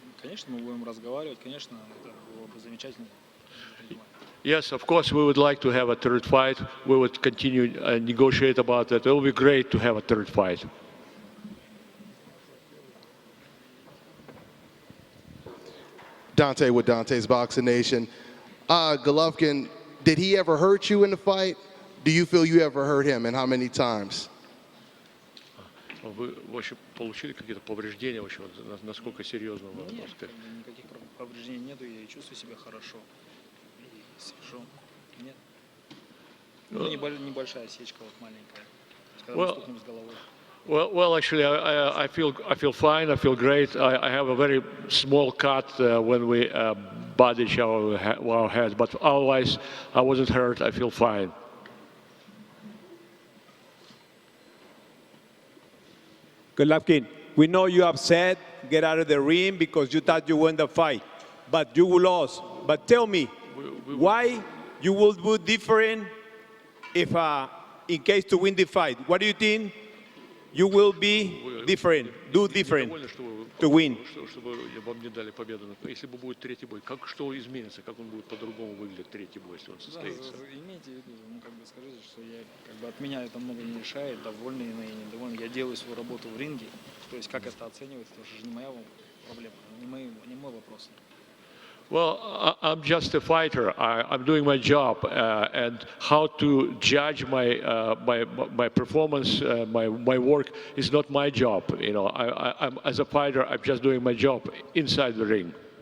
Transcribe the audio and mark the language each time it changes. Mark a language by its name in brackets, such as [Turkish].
[Russian] Конечно, мы будем разговаривать, конечно, это было бы замечательно. [English] Yes, of course, we would like to have a third fight. We would continue negotiate about that. It will be great to have a third fight. Dante with Dante's Boxing Nation. Golovkin, did he ever hurt you in the fight? Do you feel you ever hurt him, and how many times? [Russian] Вы вообще получили какие-то повреждения вообще? Насколько серьезно? Нет, никаких повреждений нету, я чувствую себя хорошо. И сижу. Нет. Ну, небольшая осечка вот маленькая. Когда мы стукнем с головой. [English] Well, actually, I feel fine. I feel great. I have a very small cut when we butted our heads, but otherwise, I wasn't hurt. I feel fine. Golovkin, we know you're upset, get out of the ring because you thought you won the fight, but you lost. But tell me, why you will do different if, in case to win the fight? What do you think you will be different, do different to win? [Russian] Чтобы вам не дали победу. Если бы будет третий бой, что изменится? Как он будет по-другому выглядеть третий бой, если он состоится? Имейте в виду, ну, как бы скажите, что я, от меня это много не решает, довольный или недовольный. Я делаю свою работу в ринге. То есть как это оценивать, это уже не моя проблема, не мой вопрос. [English] Well, I'm just a fighter. I'm doing my job, and how to judge my performance, my work is not my job. You know, I'm as a fighter, I'm just doing my job inside the ring.